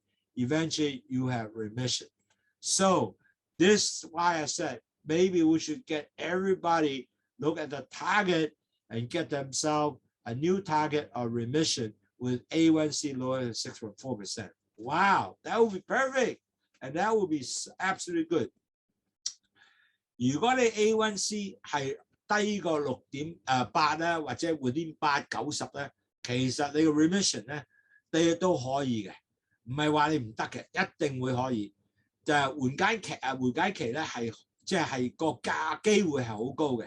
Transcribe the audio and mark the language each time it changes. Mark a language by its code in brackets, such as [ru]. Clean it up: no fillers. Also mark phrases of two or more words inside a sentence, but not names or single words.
[en] Eventually, you have remission. So this is why I said, maybe we should get everybody look at the target and get themselves a new target of remission with A1C lower than 6.4%. Wow, that would be perfect. And that would be absolutely good. [yue] 如果你 A1C 係低過6.8咧，或者 within 8-90咧，其實你個 remission 咧，你都可以嘅，唔係話你唔得嘅，一定會可以。就係緩解期咧係即係個機會係好高嘅。